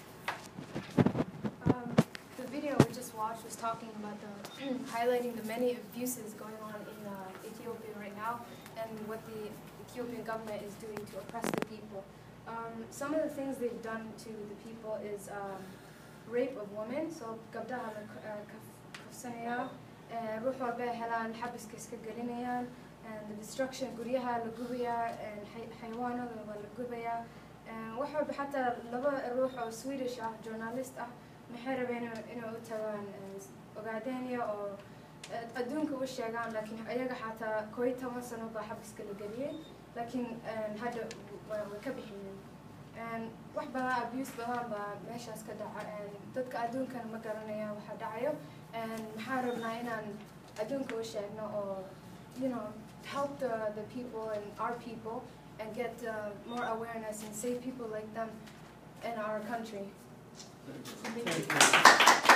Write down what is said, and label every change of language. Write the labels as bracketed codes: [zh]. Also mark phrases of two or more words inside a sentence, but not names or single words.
[en] The video we just watched was talking about highlighting the many abuses going on in Ethiopia right now and what the Ethiopian government is doing to oppress the people. Some of the things they've done to the people is rape of women. [so] So gabdaha kafsanaya, ruux walba helaan xabiska iska gelinayaan, [en] and the destruction [so] guryaha la gubaya and xayawaanada waa la gubaya. Wax walba xataa laba ruux oo Swedish ah journalist ah maxay rabeen inay u tagaan Ogaden oo adduunka u sheegaan, laakiin ayaga xataa 11 sano baa xabiska la geliyay, laakiin hadda way ka bixiyeen. Wax badan abuse badan baa meeshaas ka dhaca, dadka adduunkan ma garanayaan waxa dhacayo, maxaa rabnaa inaan adduunka u sheegno oo [en] help the people and our people and get more awareness and save people like them in our country. Thank you.